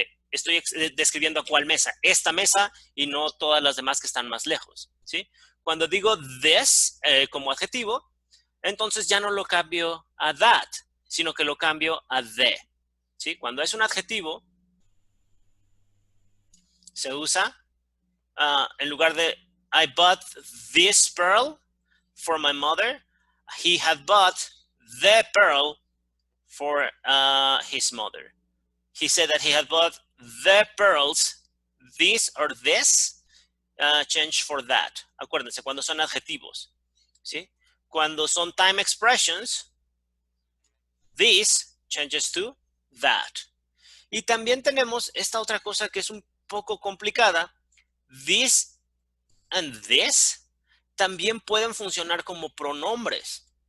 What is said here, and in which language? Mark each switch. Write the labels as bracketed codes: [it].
[es] Estoy describiendo a cuál mesa. Esta mesa y no todas las demás que están más lejos, ¿sí? Cuando digo this como adjetivo, entonces ya no lo cambio a that, sino que lo cambio a the, ¿sí? Cuando es un adjetivo, se usa en lugar de [en] I bought this pearl for my mother, he had bought the pearl for his mother. He said that he had bought the pearls, this or this, change for that. [es] Acuérdense, cuando son adjetivos, ¿sí? Cuando son [en] time expressions, this changes to that. [es] Y también tenemos esta otra cosa que es un poco complicada. This and this también pueden funcionar como pronombres.